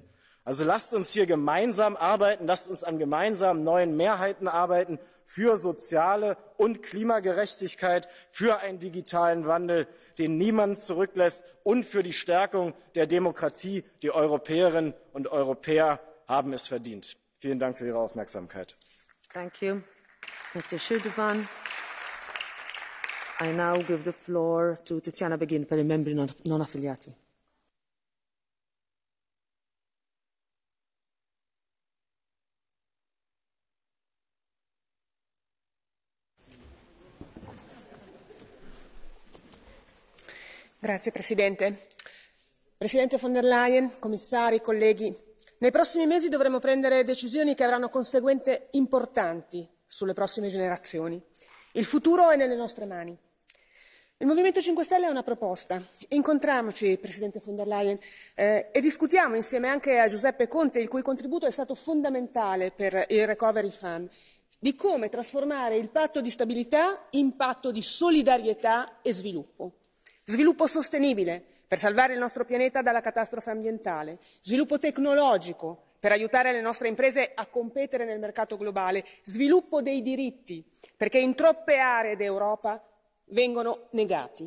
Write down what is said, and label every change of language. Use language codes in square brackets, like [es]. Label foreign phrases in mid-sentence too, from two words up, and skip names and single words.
[de] Also lasst uns hier gemeinsam arbeiten, lasst uns an gemeinsamen neuen Mehrheiten arbeiten für soziale und Klimagerechtigkeit, für einen digitalen Wandel, den niemand zurücklässt, und für die Stärkung der Demokratie. Die Europäerinnen und Europäer haben es verdient. Vielen Dank für Ihre Aufmerksamkeit. [en] Thank you, Mr. Shirdovan. I now give the floor to Tiziana Beghin [it] per i membri non affiliati. Grazie Presidente. Presidente von der Leyen, commissari, colleghi, nei prossimi mesi dovremo prendere decisioni che avranno conseguenze importanti sulle prossime generazioni. Il futuro è nelle nostre mani. Il Movimento 5 Stelle ha una proposta. Incontriamoci, Presidente von der Leyen, e discutiamo insieme anche a Giuseppe Conte, il cui contributo è stato fondamentale per il Recovery Fund, di come trasformare il patto di stabilità in patto di solidarietà e sviluppo. Sviluppo sostenibile per salvare il nostro pianeta dalla catastrofe ambientale, sviluppo tecnologico per aiutare le nostre imprese a competere nel mercato globale, sviluppo dei diritti, perché in troppe aree d'Europa vengono negati.